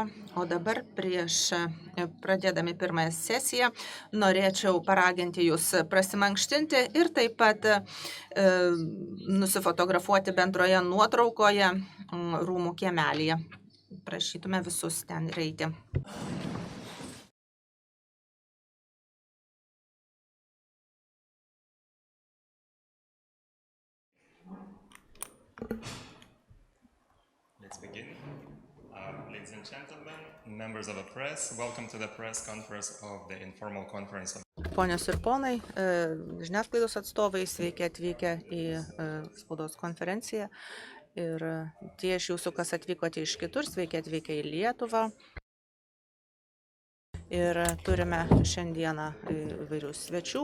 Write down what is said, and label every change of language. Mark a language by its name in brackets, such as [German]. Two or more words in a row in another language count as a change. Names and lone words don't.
[Lithuanian] O dabar prieš pradėdami pirmąją sesiją norėčiau paraginti jūs prasimankštinti ir taip pat nusifotografuoti bendroje nuotraukoje rūmų kiemelyje. Prašytume visus ten eiti. [English] Let's begin. Ladies and gentlemen, members of the press, welcome to the press conference of the informal conference of [Lithuanian] Ponios ir ponai, žiniasklaidos atstovai, sveiki atvykę į spaudos konferenciją. Ir tie iš jūsų, kas atvykote iš kitur, sveiki atvykę į Lietuvą. Ir turime šiandieną įvairių svečių.